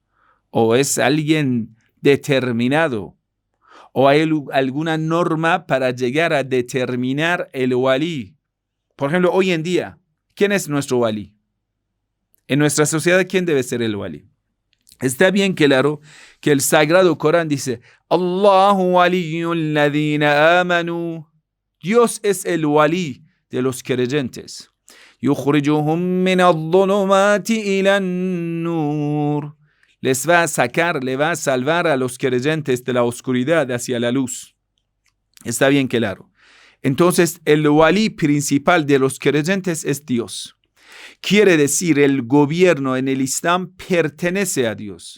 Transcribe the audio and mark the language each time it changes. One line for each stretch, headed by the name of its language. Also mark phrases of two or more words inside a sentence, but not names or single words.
Spanish: ¿O es alguien determinado? ¿O hay alguna norma para llegar a determinar el Wali? Por ejemplo, hoy en día, ¿quién es nuestro Wali? En nuestra sociedad, ¿quién debe ser el Wali? Está bien claro que el Sagrado Corán dice,
Arabic: الله ولي الذين آمنوا.
Spanish: Dios es el Wali de los creyentes.
Arabic: يخرجهم من الظلمات إلى النور.
Spanish: Les va a sacar, le va a salvar a los creyentes de la oscuridad hacia la luz. Está bien claro. Entonces, el Wali principal de los creyentes es Dios. Quiere decir, el gobierno en el Islam pertenece a Dios.